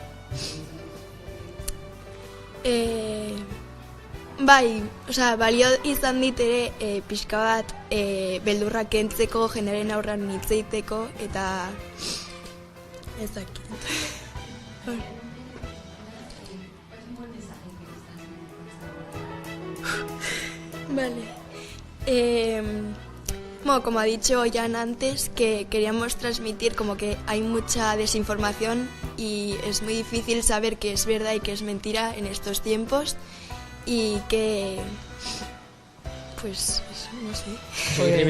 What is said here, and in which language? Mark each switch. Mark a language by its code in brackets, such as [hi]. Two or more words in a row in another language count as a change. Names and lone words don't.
[eu] Balio izan dit ere pixka bat beldurrak kentzeko, jeneren aurran hitz egiteko, eta ez dakit. [es] Vale. Como ha dicho Jan antes, que queríamos transmitir como que hay mucha desinformación y es muy difícil saber qué es verdad y qué es mentira en estos tiempos y que, no sé.